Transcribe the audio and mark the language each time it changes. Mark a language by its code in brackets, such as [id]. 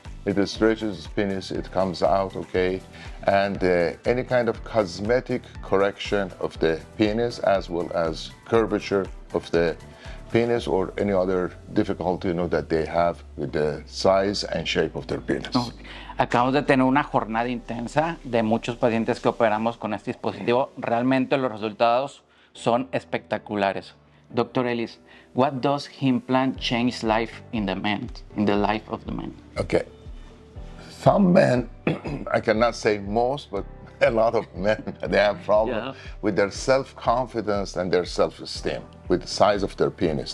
[en] If it stretches penis, it comes out, okay? And any kind of cosmetic correction of the penis, as well as curvature of the penis, or any other difficulty that they have with the size and shape of their penis. Okay. [es] Acabamos de tener una jornada intensa de muchos pacientes que operamos con este dispositivo. Realmente los resultados son espectaculares. [en] Dr. Elist, what does Himplant change life in the life of the man? Okay. Some men, I cannot say most, but a lot of men, they have problems with their self-confidence and their self-esteem, with the size of their penis.